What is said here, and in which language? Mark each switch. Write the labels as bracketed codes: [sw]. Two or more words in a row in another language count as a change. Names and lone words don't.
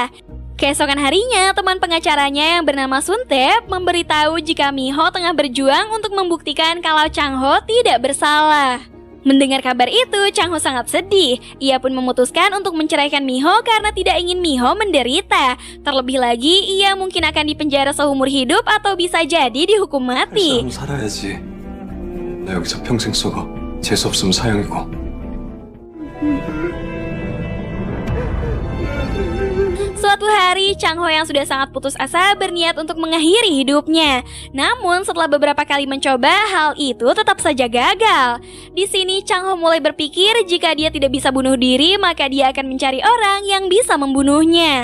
[id] Keesokan harinya, teman pengacaranya yang bernama Suntep memberitahu jika Miho tengah berjuang untuk membuktikan kalau Chang-ho tidak bersalah. Mendengar kabar itu, Chang-ho sangat sedih. Ia pun memutuskan untuk menceraikan Miho karena tidak ingin Miho menderita. Terlebih lagi, ia mungkin akan dipenjara seumur hidup atau bisa jadi dihukum mati. [ko] 사람 살아야지. 나 여기서 평생 썩어. 재수 없으면 사형이고. [id] Suatu hari, Chang-ho yang sudah sangat putus asa berniat untuk mengakhiri hidupnya. Namun setelah beberapa kali mencoba, hal itu tetap saja gagal. Di sini Chang-ho mulai berpikir jika dia tidak bisa bunuh diri, maka dia akan mencari orang yang bisa membunuhnya.